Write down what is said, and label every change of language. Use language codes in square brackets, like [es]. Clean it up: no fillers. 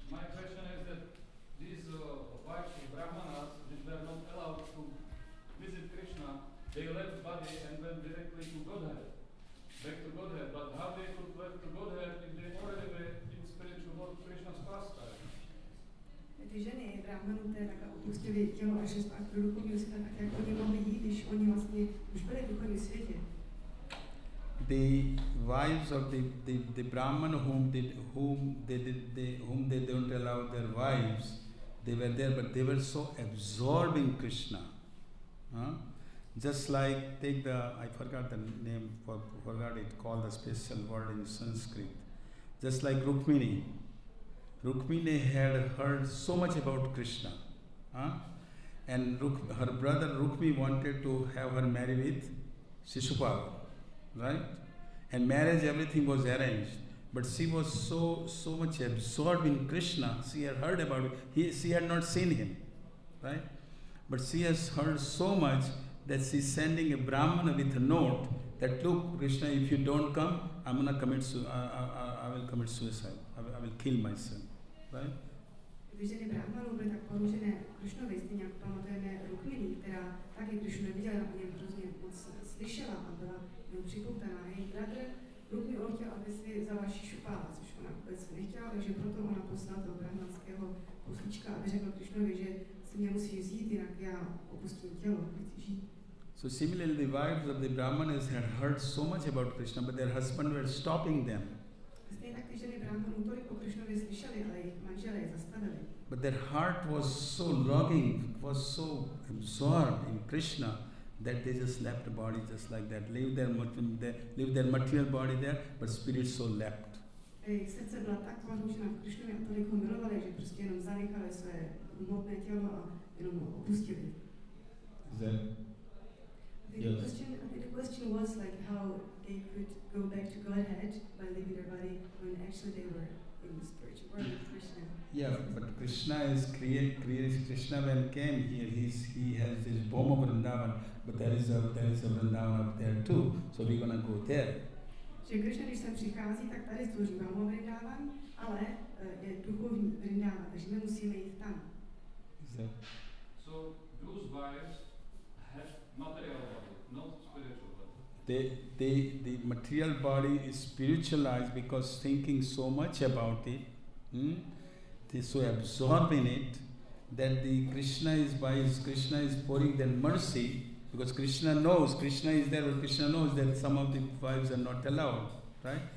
[en] My question is that these wives of Brahmanas, which were not allowed to visit Krishna, they left body and went directly to Godhead, back to Godhead. But how they could left to Godhead if they already were in spiritual world Krishna's pastime? [cs] Ty ženy Brahmanů, které tak opustili tělo a šli zpátky do duchovního světa, tak jak oni mohli jít, když oni vlastně už byli v duchovním světě. [en] The wives of the Brahman whom they don't allow their wives, they were there, but they were so absorbed in Krishna. Just like, take I forgot the name, forgot it, called the special word in Sanskrit. Just like Rukmini. Rukmini had heard so much about Krishna. And her brother Rukmi wanted to have her marry with Shishupal. Right? And marriage, everything was arranged. But she was so much absorbed in Krishna, she had heard about it. She had not seen him. Right? But she has heard so much that she's sending a Brahmana with a note that, look, Krishna, if you don't come, I'm going to I will commit suicide. I will kill myself. Right? [cs] Ty Když ženy brahmanů byly tak porušené Krišnovi, stejně jak pamatujeme Rukmini, která taky Krišnu neviděla, o něm hrozně moc slyšela a byla jenom připoutaná. Její bratr Rukmi, on chtěl, aby si vzala Šišupála, což ona vůbec nechtěla, takže proto ona poslala toho brahmanského poslíčka, aby řekl Krišnovi, že si mě musí vzít, jinak já opustím tělo, chci žít. [en] So similarly, the wives of the Brahmanas had heard so much about Krishna, but their husbands were stopping them. [cs] Stejně tak ty ženy brahmanů tolik o Krišnovi slyšeli, ale jejich manželé je zastavili. [en] But their heart was so longing, was so absorbed in Krishna that they just left the body just like that, leave their material body there, but spirit soul left. [cs] Jejich srdce byla tak porušená v Krišnovi a tolik ho milovali, že prostě jenom zanechali své hmotné tělo a jenom ho opustili. [en] Yes. The question was like how they could go back to Godhead by leaving their body when actually they were in the spiritual world with Krishna. Yeah, but Krishna is created. Krishna when came here, he has his Bhoma Vrindavan, but there is a Vrindavan up there too. So we're gonna go there. [cs] Že Krishna, když sem přichází, tak tady stvoří Bhoma Vrindavan, ale je duchovní Vrindavan, takže my musíme jít tam. [en] So those wives have material body, not spiritual body. The material body is spiritualized because thinking so much about it. They so absorbed in it that the Krishna is pouring their mercy, because Krishna is there, but Krishna knows that some of the wives are not allowed, right?